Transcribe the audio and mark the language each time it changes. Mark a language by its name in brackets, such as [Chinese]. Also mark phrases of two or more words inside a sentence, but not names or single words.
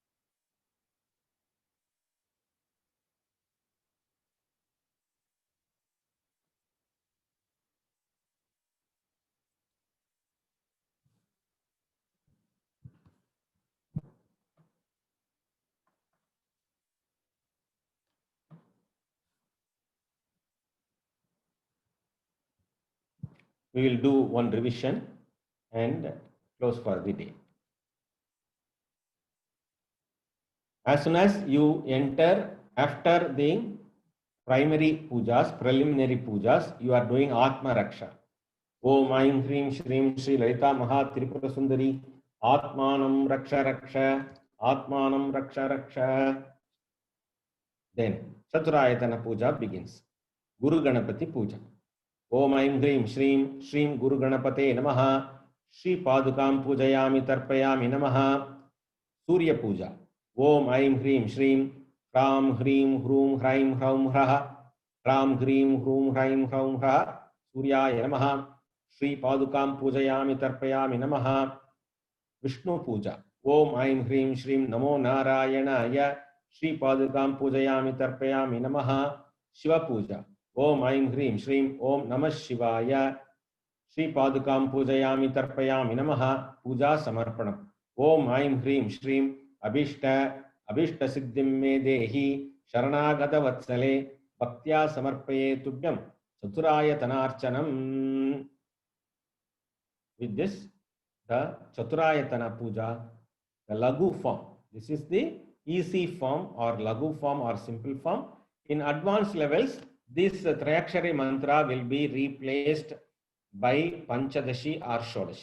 [English] We will do one revision and close for the day. As soon as you enter after the primary pujas, preliminary pujas, you are doing Atma Raksha. [Sanskrit] ॐ ऐं ह्रीं श्रीं श्री ललिता महा त्रिपुर सुन्दरी आत्मानं रक्ष रक्ष आत्मानं रक्ष रक्ष. [English] Then Chaturayatana Puja begins. Guru Ganapati Puja. [Sanskrit] ॐ ऐं ह्रीं श्रीं श्रीं गुरु गणपतये नमः श्री पादुकां पूजयामि तर्पयामि नमः. सूर्य पूजा। ॐ ऐं ह्रीं श्रीं रां ह्रीं ह्रूं ह्रैं ह्रौं ह्रः रां ह्रीं ह्रूं ह्रैं ह्रौं ह्रः सूर्याय नमः. श्री पादुकां पूजयामि तर्पयामि नमः. [English] Vishnu Puja. [Sanskrit] ॐ ऐं ह्रीं श्रीं नमो नारायणाय श्री पादुकां पूजयामि तर्पयामि नमः. [English] Shiva Puja. [Sanskrit] ॐ ऐं ह्रीं श्रीं ॐ नमः शिवाय श्री पादुकां पूजयामि तर्पयामि नमः. पूजा समर्पणम्. ॐ ऐं ह्रीं श्रीं अभीष्ट सिद्धिं मे देहि शरणागत वत्सले भक्त्या समर्पये तुभ्यं चतुरायतन. [English] With this, the Chaturayatana Puja, the Lagu form. This is the easy form or Lagu form or simple form. In advanced levels, this Trayakshari mantra will be replaced by Panchadashi or Shodashi.